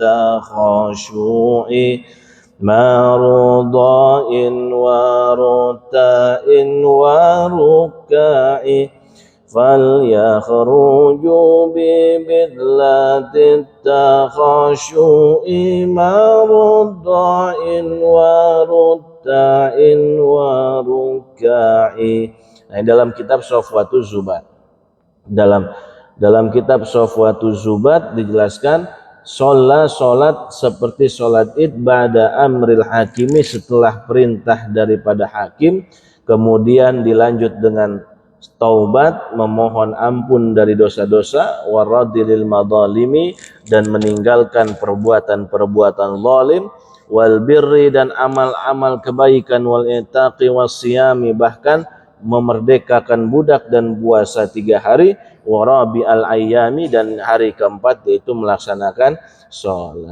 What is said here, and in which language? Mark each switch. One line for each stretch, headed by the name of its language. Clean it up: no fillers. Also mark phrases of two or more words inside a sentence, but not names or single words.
Arabic: تخشع مرضع و رتع و ركع فَلْيَخْرُجُوا بِبِدْلَةِ التَّخَشُّعِ مَرُضَّعٍ وَرُتَّعٍ وَرُكَّعٍ.
Indonesian: Nah, dalam kitab Safwatuz Zubat. Dalam kitab Safwatuz Zubat dijelaskan sholat seperti sholat id
Arabic: بعد أمر الحاكم,
Indonesian: setelah perintah daripada hakim, kemudian dilanjut dengan taubat, memohon ampun dari dosa-dosa,
Arabic: ورد المظالم,
Indonesian: dan meninggalkan perbuatan-perbuatan zalim,
Arabic: والبر,
Indonesian: dan amal-amal kebaikan,
Arabic: والعتق والصيام,
Indonesian: bahkan memerdekakan budak dan puasa 3 hari,
Arabic: ورابع الأيام,
Indonesian: dan hari keempat yaitu melaksanakan sholat.